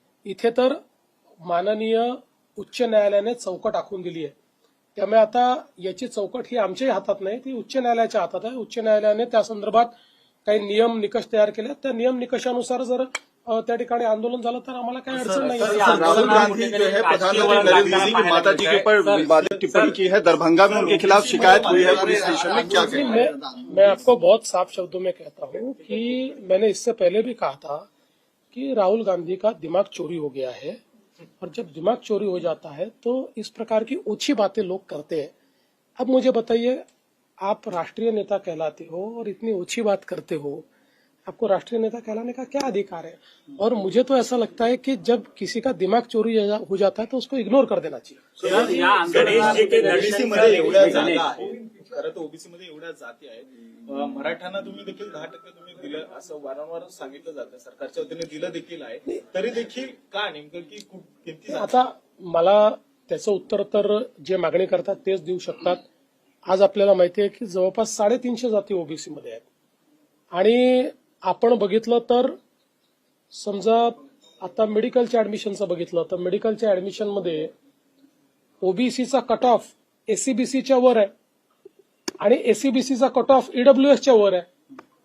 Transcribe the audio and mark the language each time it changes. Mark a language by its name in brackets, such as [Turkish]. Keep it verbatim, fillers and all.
[Marathi] इथे तर माननीय उच्च न्यायालयाने चौकट आखून दिली आहे, त्यामुळे आता याची चौकट ही आमच्याही हातात नाही, ती उच्च न्यायालयाच्या हातात आहे. उच्च न्यायालयाने त्या संदर्भात काही नियम निकष तयार केले, त्या नियम निकषानुसार जर त्या ठिकाणी आंदोलन झालं तर आम्हाला काही अडचण नाही. [Hindi] राहुल गांधी जो है प्रधानमंत्री नरेंद्र मोदी की माता जी के ऊपर विवादित टिप्पणी की है, दरभंगा में उनके खिलाफ शिकायत हुई है पुलिस स्टेशन में, क्या कहें? मैं, मैं आपको बहुत साफ शब्दों में कहता हूँ कि मैंने इससे पहले भी कहा था कि राहुल गांधी का दिमाग चोरी हो गया है, और जब दिमाग चोरी हो जाता है तो इस प्रकार की ओछी बातें लोग करते हैं. अब मुझे बताइए, आप राष्ट्रीय नेता कहलाते हो और इतनी ओछी बात करते हो, आपको राष्ट्रीय नेता कहलाने का क्या अधिकार है? और मुझे तो ऐसा लगता है कि जब किसी का दिमाग चोरी हो जाता है तो उसको इग्नोर कर देना चाहिए. [Marathi] खरं तर ओबीसी मध्ये एवढ्या जाती आहेत, मराठ्यांना तुम्ही देखील दहा टक्के तुम्ही दिलं असं वारंवार सांगितलं जातं, सरकारच्या वतीने दिलं देखील आहे, तरी देखील का नेमकं की किती? आता मला त्याचं उत्तर तर जे मागणी करतात तेच देऊ शकतात. आज आपल्याला माहिती आहे की जवळपास साडेतीनशे जाती ओबीसी मध्ये आहेत, आणि आपण बघितलं तर समजा आता मेडिकलच्या ऍडमिशनचं बघितलं तर मेडिकलच्या ऍडमिशनमध्ये ओबीसीचा कट ऑफ एसीबीसीच्या वर आहे आणि एसीबीसीचा कट ऑफ ईडब्ल्यूएसच्या वर आहे.